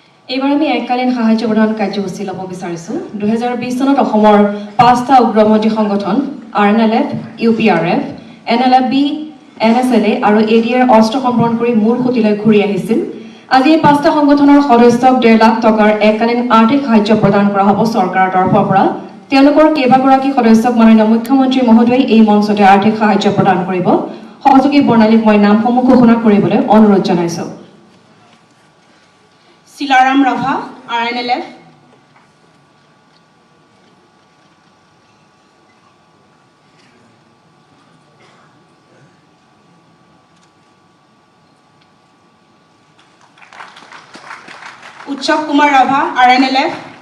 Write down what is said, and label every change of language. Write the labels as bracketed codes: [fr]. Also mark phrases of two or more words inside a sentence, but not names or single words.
[as] এইবাৰ আমি এককালীন সাহায্য প্ৰদান কাৰ্যসূচী ল'ব বিচাৰিছোঁ 2020 চনত অসমৰ 5টা উগ্ৰপন্থী সংগঠন RNLF, UPRF, NLFB, NFLA আৰু ADF অস্ত্ৰ সম্পৰ্ণ কৰি মূল সুতিলৈ ঘূৰি আহিছিল। আজি এই 5টা সংগঠনৰ সদস্যক 1.5 লাখ টকাৰ এককালীন আৰ্থিক সাহায্য প্ৰদান কৰা হ'ব চৰকাৰৰ তৰফৰ পৰা। তেওঁলোকৰ কেইবাগৰাকী সদস্যক মাননীয় মুখ্যমন্ত্ৰী মহোদয়ে এই মঞ্চতে আৰ্থিক সাহায্য প্ৰদান কৰিব। সহযোগী বৰ্ণালীক মই নামসমূহ ঘোষণা কৰিবলৈ অনুৰোধ জনাইছোঁ। Silaram Rabha, RNLF. Utsav Kumar Rabha, RNLF.